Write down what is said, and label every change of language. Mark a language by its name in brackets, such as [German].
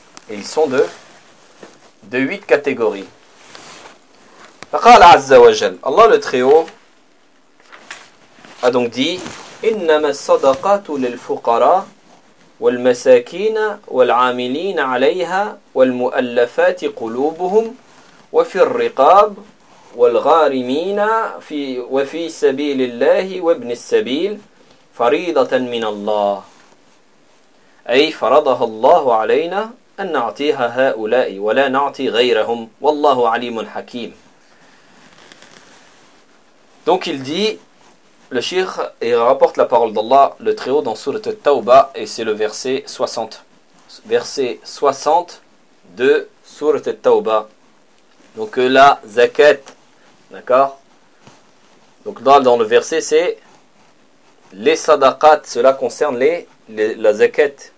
[French] Et ils sont de 8 catégories. [Arabic] فقال عز وجل الله [French] لتريو أدونك دي [Arabic] إنما الصدقات للفقراء والمساكين والعاملين عليها والمؤلفات قلوبهم وفي الرقاب والغارمين وفي سبيل الله وابن السبيل فريضة من الله أي فرضها الله علينا أن نعطيها هؤلاء ولا نعطي غيرهم والله عليم حكيم. [French] Donc il dit, le shirk, il rapporte la parole d'Allah le Très-Haut dans Sourate At-Tawba, et c'est le verset 60. Verset 60 de Sourate At-Tawba. Donc la zakat, d'accord? Donc dans le verset, c'est les sadaqat, cela concerne la zakat.